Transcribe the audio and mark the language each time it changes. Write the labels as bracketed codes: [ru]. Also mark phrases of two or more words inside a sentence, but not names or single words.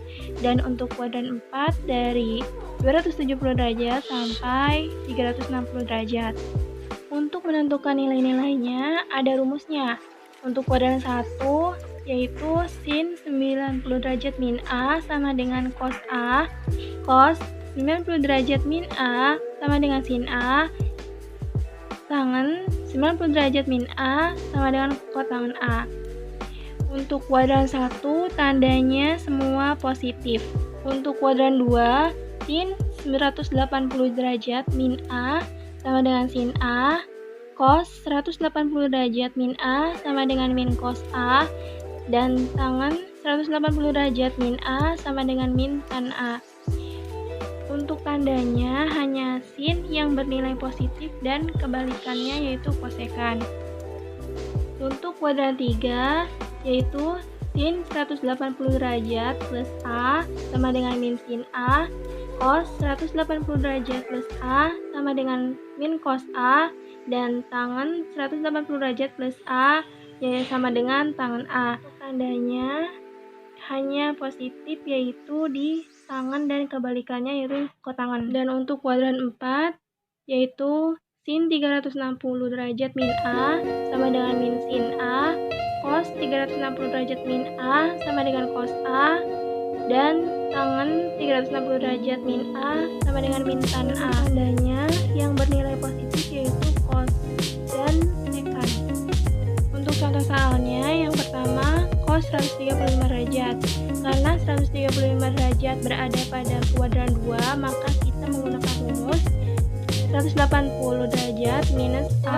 [id] Dan untuk kuadran 4 dari 270 derajat sampai 360 derajat. Untuk menentukan nilai-nilainya ada rumusnya. Untuk kuadran 1 yaitu sin 90 derajat min A sama dengan cos A. Cos 90 derajat min A sama dengan sin A. Tangen 90 derajat min A sama dengan kotangen A. Untuk kuadran 1 tandanya semua positif. Untuk kuadran 2 sin 180 derajat min A sama dengan sin A. Cos 180 derajat min A sama dengan min cos A. Dan tangen 180 derajat min A sama dengan min tan A. Untuk tandanya hanya sin yang bernilai positif dan kebalikannya yaitu kosekan. Untuk kuadran 3 yaitu sin 180 derajat plus A sama dengan min sin A. Cos 180 derajat plus A sama dengan min cos A. Dan tangen 180 derajat plus A yaitu sama dengan tangen A. Tandanya hanya positif yaitu di tangen dan kebalikannya yaitu kotangen. Dan untuk kuadran 4 yaitu sin 360 derajat min A sama dengan min sin A. Cos 360 derajat min A sama dengan cos A. Dan tangen 360 derajat min A sama dengan min tan A. Tandanya yang bernilai positif yaitu cos dan sekan. Untuk contoh soalnya yang pertama cos 135 derajat. Karena 135 derajat berada pada kuadran 2, maka kita menggunakan rumus 180 derajat minus A.